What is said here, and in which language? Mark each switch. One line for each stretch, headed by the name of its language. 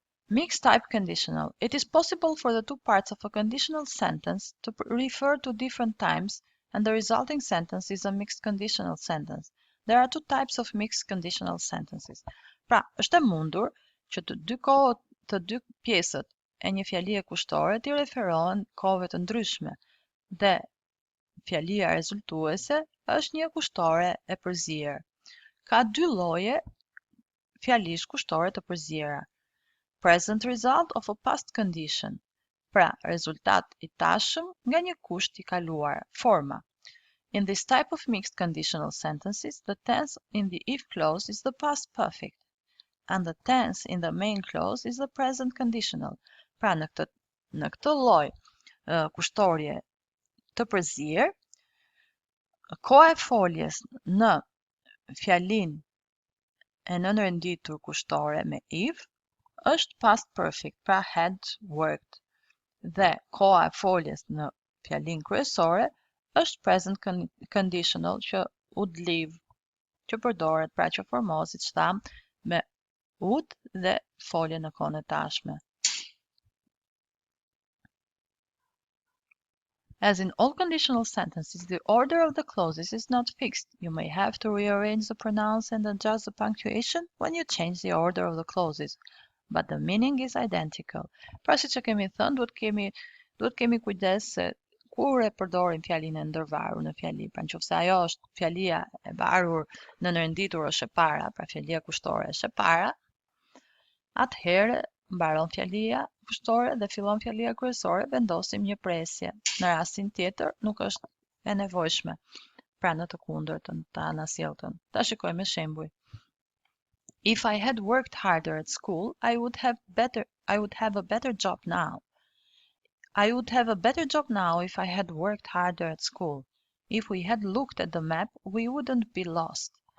English: Mixed type conditional. It is possible for the two parts of a conditional sentence to refer to different times, and the resulting sentence is a mixed conditional sentence. There are two types of mixed conditional sentences.
Albanian: Pra, është e mundur që të dy pjesët e një fjalie kushtore t'i referohen kohëve të ndryshme dhe fjalia rezultuese është një kushtore e përzier. Ka dy lloje fjalish kushtore të përziera.
English: Present result of a past condition.
Albanian: Pra, rezultat I tashëm nga një kusht I kaluar, forma.
English: In this type of mixed conditional sentences, the tense in the if clause is the past perfect, and the tense in the main clause is the present conditional.
Albanian: Pra, në këtë lloj kushtorie të përzier, koha e foljes në fjalin e nënrenditur kushtore me if është past perfect, pra
English: had worked,
Albanian: dhe koha e foljes në fjalin kryesore është present conditional që
English: would live,
Albanian: që përdoret, pra që formohet, siç tham, me would dhe folje në kohën e tashme.
English: As in all conditional sentences, the order of the clauses is not fixed. You may have to rearrange the pronouns and adjust the punctuation when you change the order of the clauses, but the meaning is identical.
Albanian: Pra si që kemi thënë, duhet kemi kujdes se kur e përdorim fjalinë e ndërvarur në fjali, pra nëse ajo është fjalia e varur në nënditur është e para, pra fjalia kushtore është e para, atëherë mbaron fjalia kushtore dhe fillon fjalia kryesore, vendosim një presje. Në rastin tjetër nuk është e nevojshme, pra në të kundërtën, të anasjelltën. Ta shikojmë me shembuj.
English: If I had worked harder at school, I would have a better job now. I would have a better job now if I had worked harder at school. If we had looked at the map, we wouldn't be lost.